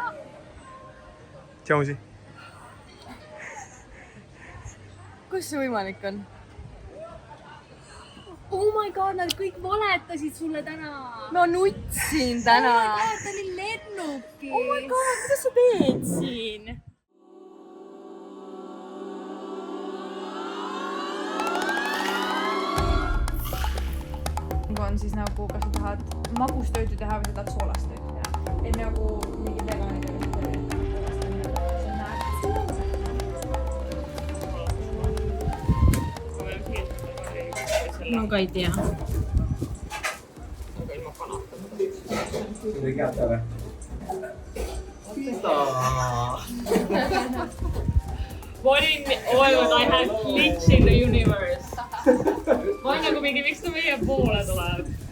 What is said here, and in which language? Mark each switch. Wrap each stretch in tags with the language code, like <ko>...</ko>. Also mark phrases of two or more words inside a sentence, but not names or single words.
<et>Tšausi. Kus see võimalik on?</et> <en>Oh my god,</en> <et>nad kõik valetasid sulle täna. Ma nutsin täna.</et> <en>Oh my god,</en> <et>ta oli lennukis.</et> <en>Oh my god,</en> <et>kuidas sa teed siin? On siis nagu, kas sa tahad magustöödu teha või sa tahad soolastöödu teha. Et nagu mingi veganid ja Ma ka ei tea.</et> <en>What in oh my god, I have glitch in the universe.</en> <et>Ma olen nagu mingi, miks ta meie poole tuleb?</et>